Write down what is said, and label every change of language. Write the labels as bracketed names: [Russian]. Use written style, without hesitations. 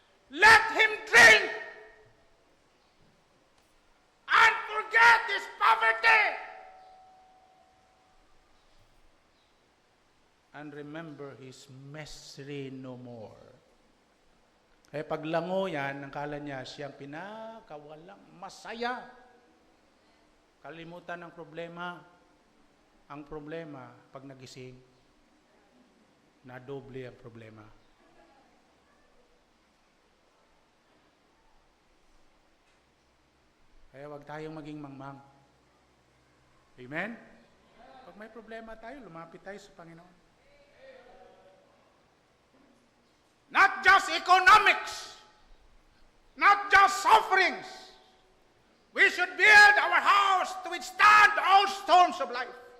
[English] Let him drink and forget his poverty, and remember his misery no more. [Filipino] Kaya paglango yan, ang kala niya siyang pinakawalang masaya. Kalimutan ng problema. Ang problema, pag nagising, nadoble ang problema. Kaya wag tayong maging mangmang. Amen? Pag may problema tayo, lumapit tayo sa Panginoon. [English] Not just economics, not just sufferings. We should build our house to withstand all storms of life.